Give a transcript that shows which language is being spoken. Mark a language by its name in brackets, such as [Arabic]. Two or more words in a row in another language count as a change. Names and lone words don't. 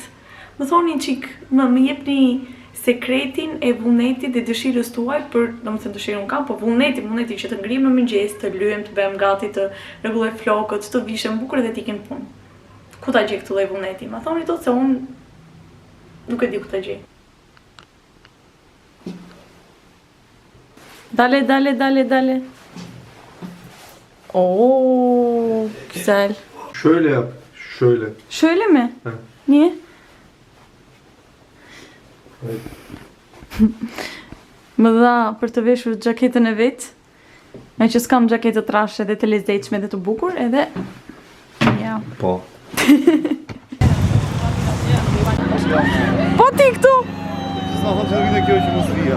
[Albanian] Më thoni qik, më jepni sekretin e vullnetit dhe dëshirës tuaj për, do më thënë dëshirën kam, po vullneti që të ngrihem në mëngjes, të lyem, të bëjmë gati, të rregulloj flokët, të vishem bukur dhe t'ikim punë. Ku ta gjej këtë lloj vullneti? Ma thoni tot se unë nuk e di ku ta gjej. Dale. [Turkish] Oo, güzel. Şöyle yap. Şöyle. Şöyle mi? Evet. Niye? Evet. [Albanian] Më dha për të veshur xhaketën e vet, me që s'kam xhaketë të trashë dhe të lezetshme dhe të bukur, edhe ja. Po. Po ti këtu? Sa çfarë kjo që mos vija.